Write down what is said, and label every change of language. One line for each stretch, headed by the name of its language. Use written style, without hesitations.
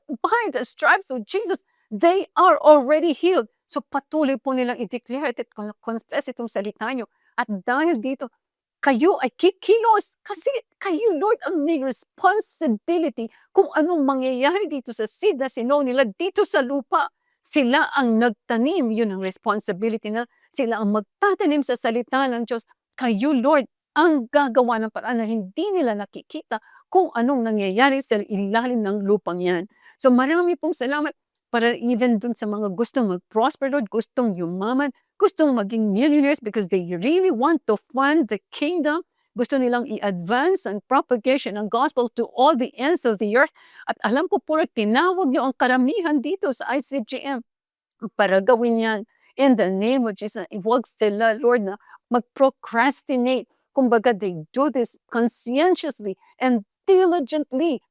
English: By the stripes of Jesus, they are already healed.
Filipino: So patuloy po nilang i-declare at confess itong salita nyo. At dahil dito, kayo ay kikilos kasi kayo, Lord, ang may responsibility kung anong mangyayari dito sa seed na sinow nila dito sa lupa. Sila ang nagtanim, yun ang responsibility na sila ang magtatanim sa salita ng Diyos. Kayo, Lord, ang gagawa ng paraan na hindi nila nakikita kung anong nangyayari sa ilalim ng lupang yan. So marami pong salamat para even dun sa mga gustong mag-prosper, Lord, gustong yumaman, gustong maging millionaires
English: because they really want to fund the kingdom.
Filipino: Gusto nilang i-advance ang propagation ng gospel
English: to all the ends of the earth.
Filipino: At alam ko po, tinawag niyo ang karamihan dito sa ICGM para gawin yan.
English: In the name of Jesus,
Filipino: huwag sila, Lord, na mag-procrastinate.
English: Kumbaga, they do this conscientiously and diligently.